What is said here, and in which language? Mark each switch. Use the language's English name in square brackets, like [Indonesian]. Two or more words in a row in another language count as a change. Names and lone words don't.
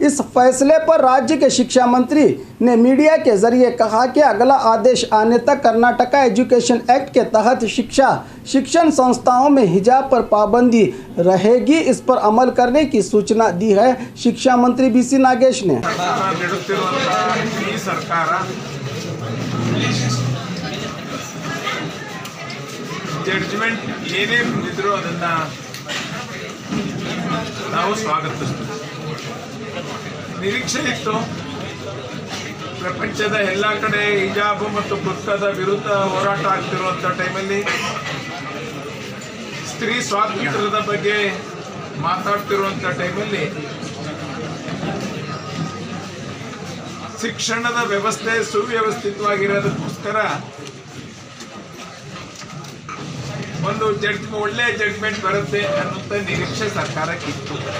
[Hindi] इस फैसले पर राज्य के शिक्षा मंत्री ने मीडिया के जरिए कहा कि अगला आदेश आने तक कर्नाटक एजुकेशन एक्ट के तहत शिक्षण संस्थाओं में हिजाब पर पाबंदी रहेगी। इस पर अमल करने की सूचना दी है शिक्षा मंत्री बीसी नागेश ने। [Kannada] ಈ ಸರ್ಕಾರ ಜಡ್ಜ್ಮೆಂಟ್ ಏನೇ ಬಂದಿದ್ರು ಅದನ್ನ ನಾವು ಸ್ವಾಗತಿಸ್ತೀವಿ। ನಿರೀಕ್ಷೆ ಇತ್ತು, ಪ್ರಪಂಚದ ಎಲ್ಲ ಕಡೆ ಹಿಜಾಬ್ ಮತ್ತು ಬುರ್ಕಾದ ವಿರುದ್ಧ ಹೋರಾಟ ಆಗ್ತಿರುವಂಥ ಟೈಮಲ್ಲಿ, ಸ್ತ್ರೀ ಸ್ವಾತಂತ್ರ್ಯದ ಬಗ್ಗೆ ಮಾತಾಡ್ತಿರುವಂಥ ಟೈಮಲ್ಲಿ ಶಿಕ್ಷಣದ ವ್ಯವಸ್ಥೆ ಸುವ್ಯವಸ್ಥಿತವಾಗಿರೋದಕ್ಕೋಸ್ಕರ ಒಂದು ಒಳ್ಳೆ ಜಡ್ಜ್ಮೆಂಟ್ ಬರುತ್ತೆ ಅನ್ನುವಂಥ ನಿರೀಕ್ಷೆ ಸರ್ಕಾರಕ್ಕಿತ್ತು।